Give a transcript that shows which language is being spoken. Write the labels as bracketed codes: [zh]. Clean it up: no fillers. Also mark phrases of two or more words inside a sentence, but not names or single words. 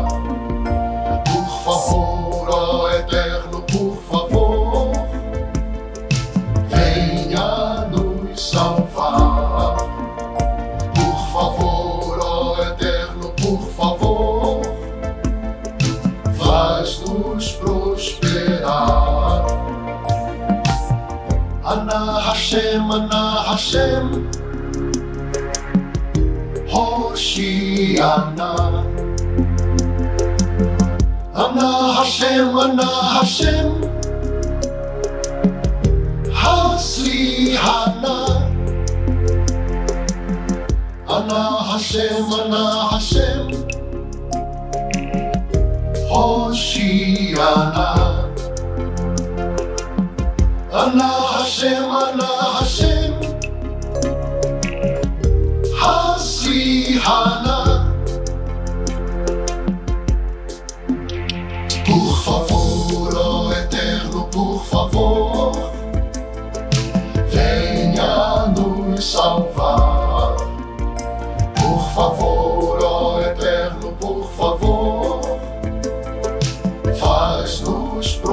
[pt] Por favor, ó Eterno, por favor, venha nos salvar. Por favor, ó Eterno, por favor, faz-nos prosperar. [he] אנא השם הושיענא. אנא השם הצליחנא. אנא השם הושיענא. אנא השם הצליחנא. [pt] Por favor, ó Eterno, por favor, venha nos salvar. Por favor, ó Eterno, por favor, faz-nos